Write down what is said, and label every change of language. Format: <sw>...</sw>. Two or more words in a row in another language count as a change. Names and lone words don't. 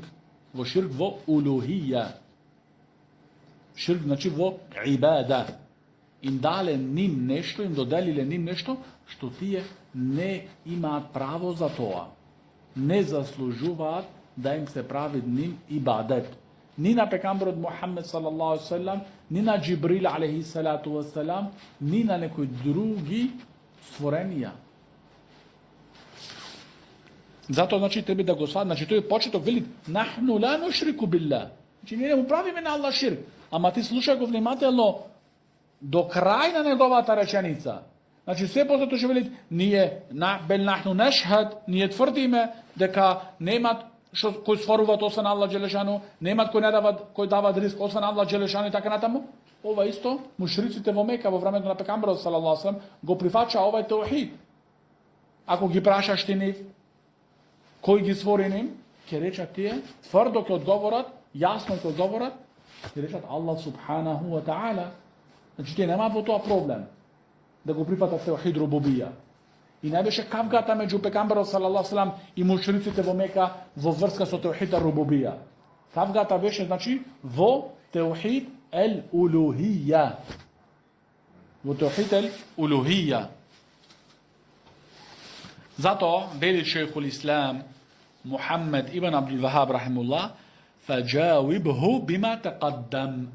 <mk>Во ширк во улухија. Ширк значи во ибада. Им дале ним нешто, им доделиле ним нешто, што тие не имаат право за тоа. Не заслужуваат да им се прави ним ибадет. ни на пекамберот Мухаммед</mk> <ar>صلى الله عليه وسلم,</ar> <mk>ни на Джибрил</mk> <ar>عليه الصلاة والسلام,</ar> <mk>ни на некои други створенија. Затоа, значи, треба да го сват, значи, тој почеток вели,</mk> <ar>нахну ла нушрику билла.</ar> <mk>Значи, ние не му правиме на Аллах ширк. Ама ти слушај го внимателно до крај на неговата реченица. Значи, се после тоа ќе вели, ние,</mk> <ar>بل نحن نشهد,</ar> <mk>ние тврдиме дека немат кој створуваат освен Аллах Джелешану, немат кој дават риск освен Аллах Джелешану и така натаму. Ова исто, мушриците во Мека во времето на пекамберот</mk> <ar>صلى الله عليه وسلم</ar> <mk>го прифача овај теухид. Ако ги прашаш ти нив, кој ги створи ним, ќе речат тие, тврдо ќе одговорат, јасно ќе одговорат, ќе речат Аллах</mk> <ar>سبحانه وتعالى.</ar> <mk>Значи тие нема во тоа проблем да го прифатат</mk> <ar>توحيد الربوبية.</ar> <mk>И не беше кавгата меѓу пекамберот</mk> <ar>صلى الله عليه وسلم</ar> <mk>и мушриците во Мека во врска со</mk> <ar>توحيد الربوبية.</ar> <mk>Кавгата беше, значи, во</mk> <ar>توحيد الألوهية.</ar> <mk>Во</mk> <ar>توحيد الألوهية.</ar> <mk>Затоа вели</mk> <ar>شيخ الإسلام</ar> <mk>Мухаммед ибн Абдул Вахаб рахимуллах,</mk> <ar>فأجبه بما تقدم.</ar>